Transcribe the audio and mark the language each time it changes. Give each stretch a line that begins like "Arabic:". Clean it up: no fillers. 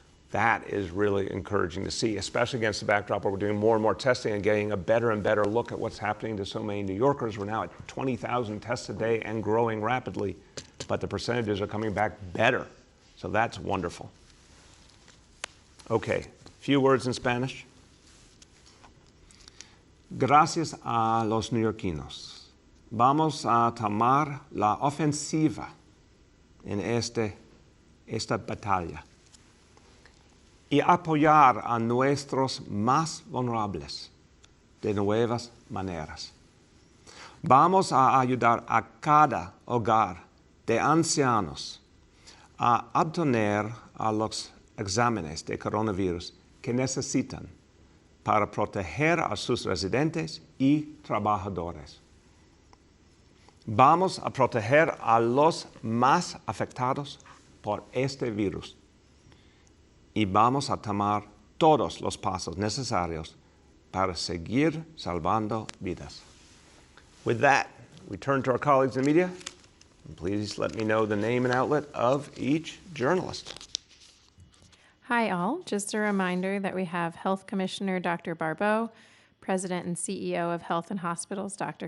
English: That is really encouraging to see, especially against the backdrop where we're doing more and more testing and getting a better and better look at what's happening to so many New Yorkers. We're now at 20,000 tests a day and growing rapidly, but the percentages are coming back better. So that's wonderful. Okay, few words in Spanish.
Spanish: Gracias a los neoyorquinos. Vamos a tomar la ofensiva en esta batalla y apoyar a nuestros más vulnerables de nuevas maneras. Vamos a ayudar a cada hogar de ancianos a obtener a los exámenes de coronavirus que necesitan para proteger a sus residentes y trabajadores. Vamos a proteger a los más afectados por este virus y vamos a tomar todos los pasos necesarios para seguir salvando vidas.
English: With that, we turn to our colleagues in media. And please let me know the name and outlet of each journalist. Hi, all. Just a reminder that we have Health Commissioner Dr. Barbeau, President and CEO of Health and Hospitals, Dr.